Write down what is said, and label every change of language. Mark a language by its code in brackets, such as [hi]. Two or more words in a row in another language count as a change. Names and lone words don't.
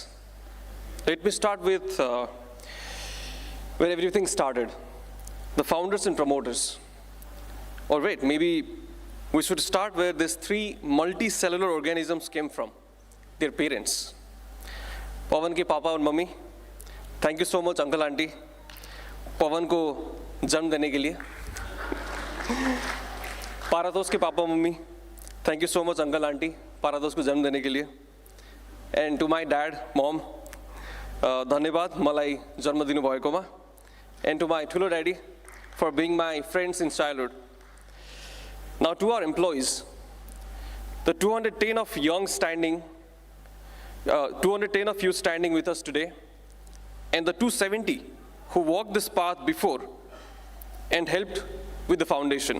[en] Let me start with where everything started, the founders and promoters. Or wait, maybe we should start where these three multicellular organisms came from, their parents. [hi] पवन के पापा [en] and mummy, thank you so much, uncle, auntie. [hi] पवन को जन्म देने के लिए. पराटोस के पापा, [en] mummy, thank you so much, uncle, auntie, [hi] पराडोस को जन्म देने के लिए. [en] And to my dad, mom, [ne] धन्यवाद मलाई जन्म दिनु भएकोमा. [en] And to my thulo daddy for being my friends in childhood. Now to our employees, the 210 of you standing with us today, and the 270 who walked this path before and helped with the foundation.